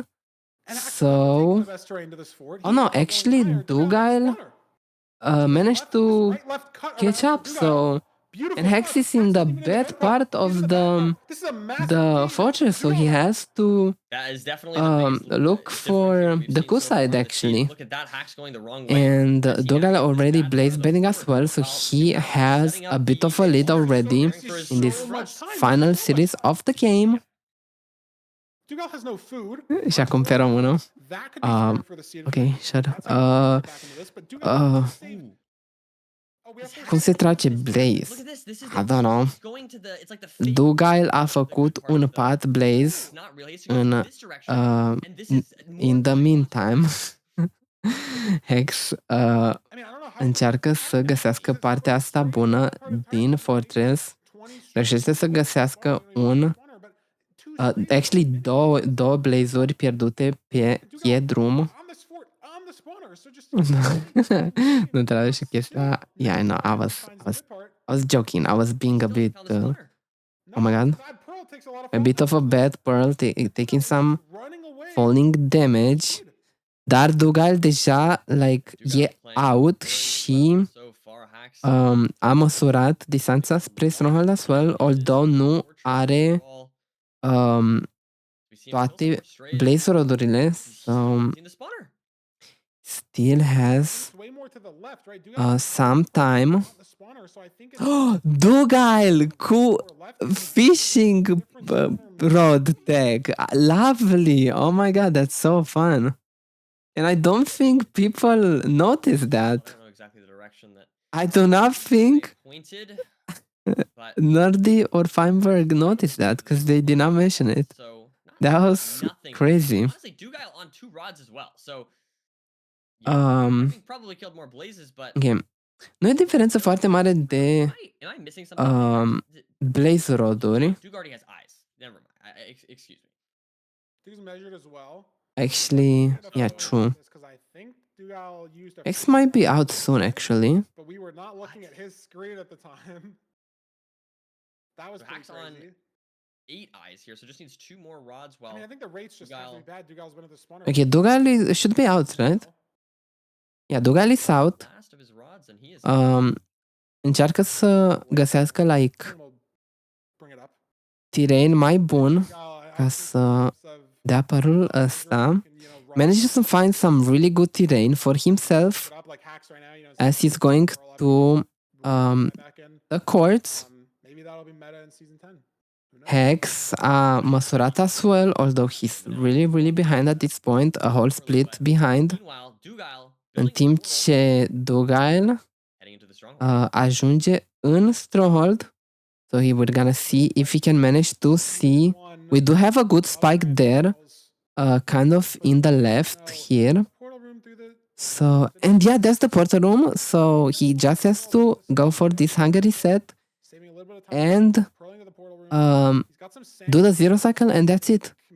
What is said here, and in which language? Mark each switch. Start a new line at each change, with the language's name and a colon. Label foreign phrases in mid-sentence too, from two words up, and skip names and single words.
English: So, oh no, actually Dougal managed to catch up, so, and Hex is in the bad part of the fortress, so he has to look for the cool side actually. And Dougal already blazed betting as well, so he has a bit of a lead already in this final series of the game. Dougal has no food.
Romanian: Și acum pe română.
English: Ok, shut up.
Romanian: Cum se trage Blaze?
English: I don't know.
Romanian: Dougal a făcut un pat Blaze în
English: in the meantime.
Romanian: Hex încearcă să găsească partea asta bună din Fortress. Reușește să găsească un Actually, două blazuri pierdute pe drum.
English: I'm the spawner, so just
Romanian: Nu trebuie și chestia.
English: Yeah, I know. I was joking. I was being a bit. Oh my god. A bit of a bad Pearl taking some falling damage. Dar Dugal deja like e out și a măsurat distanța spre Stronghold as well, although nu are toate blaze rodurile, so still has some time. Dugal cu fishing rod tag. Lovely. Oh my god, that's so fun. And I don't think people notice that. I do not think Nerdy or Feinberg noticed that because they did not mention it. That was crazy. Honestly, Dugal on 2 rods as well. So probably killed more blazes, but Okay.
Romanian: Nu e diferență foarte mare de
English: am I missing something?
Romanian: blaze roduri.
English: Dugardy has eyes. Never mind. Excuse me. Dude's measured as well. Actually, yeah, true. X might be out soon, actually. But we were not looking at his screen at the time. That was pretty on crazy. 8 eyes here, so just needs 2 more rods. Well, I mean, I think the rate's just actually bad. Dugal's been at the spawner. Okay, Dugal should be out, right? Yeah, Dugal is out. last of his rods, and he is
Romanian: Încearcă să găsească,
English: like, Bring it up.
Romanian: terrain mai bun ca să dea părul ăsta.
English: Manages to find some really good terrain for himself as he's going to the courts. Maybe that'll be meta in season 10. Hex
Romanian: a măsurat
English: as well, although he's really behind at this point, a whole split behind. Meanwhile, Dugal
Romanian: În timp ce Dugal
English: heading into the stronghold.
Romanian: ajunge în Stronghold.
English: So we're gonna see if he can manage to see. We do have a good spike there, kind of in the left here. So, and yeah, that's the portal room. So he just has to go for this hunger reset and do the 0 cycle, and that's it.